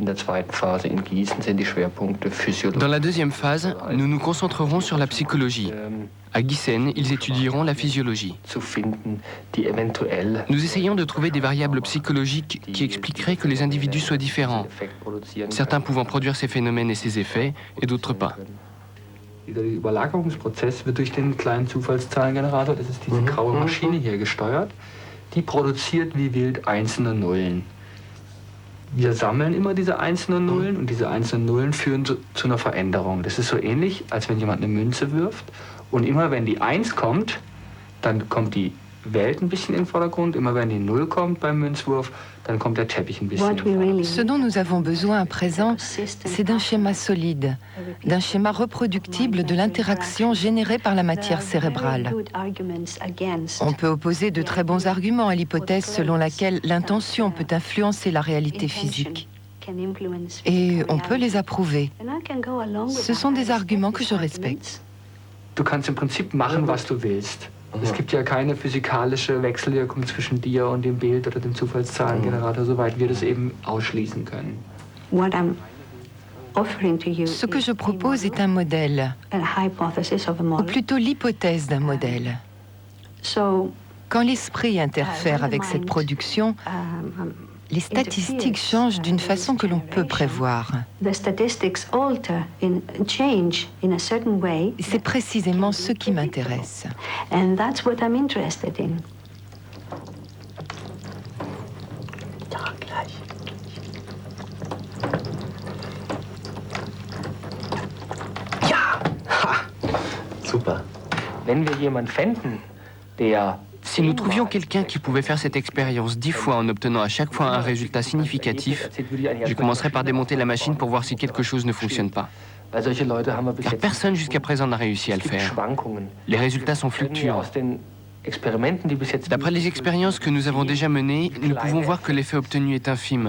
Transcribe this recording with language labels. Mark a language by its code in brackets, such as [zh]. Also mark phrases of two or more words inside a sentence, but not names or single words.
[fr] Dans la deuxième phase, nous nous concentrerons sur la psychologie. À Gießen, ils étudieront la physiologie. Nous essayons de trouver des variables psychologiques qui expliqueraient que les individus soient différents, certains pouvant produire ces phénomènes et ces effets, et d'autres pas. [de] Der Überlagerungsprozess wird durch den kleinen Zufallszahlengenerator, das ist diese graue Maschine hier gesteuert, die produziert wie wild einzelne Nullen. Wir sammeln immer diese einzelnen Nullen und diese einzelnen Nullen führen zu einer Veränderung. Das ist so ähnlich, als wenn jemand eine Münze wirft und immer wenn die 1 kommt, dann kommt die Welt ein bisschen in den Vordergrund. Immer wenn die 0 kommt beim Münzwurf, dann kommt der Teppich ein bisschen in den Vordergrund. [fr] Ce dont nous avons besoin à présent, c'est d'un schéma solide, d'un schéma reproductible de l'interaction générée par la matière cérébrale. On peut opposer de très bons arguments à l'hypothèse selon laquelle l'intention peut influencer la réalité physique. Et on peut les approuver. Ce sont des arguments que je respecte. [de] Du kannst im Prinzip machen, was du willst. Es gibt ja keine physikalische Wechselwirkung zwischen dir und dem Bild oder dem Zufallszahlengenerator, soweit wir das eben ausschließen können. [fr] Ce que je propose est un modèle, ou plutôt l'hypothèse d'un modèle. Quand l'esprit interfère avec cette production, les statistiques changent d'une façon que l'on peut prévoir. C'est précisément ce qui m'intéresse. Super. [de] Wenn wir jemanden fänden, der [fr] Si nous trouvions quelqu'un qui pouvait faire cette expérience 10 fois en obtenant à chaque fois un résultat significatif, je commencerai par démonter la machine pour voir si quelque chose ne fonctionne pas. Car personne jusqu'à présent n'a réussi à le faire. Les résultats sont fluctuants. D'après les expériences que nous avons déjà menées, nous pouvons voir que l'effet obtenu est infime.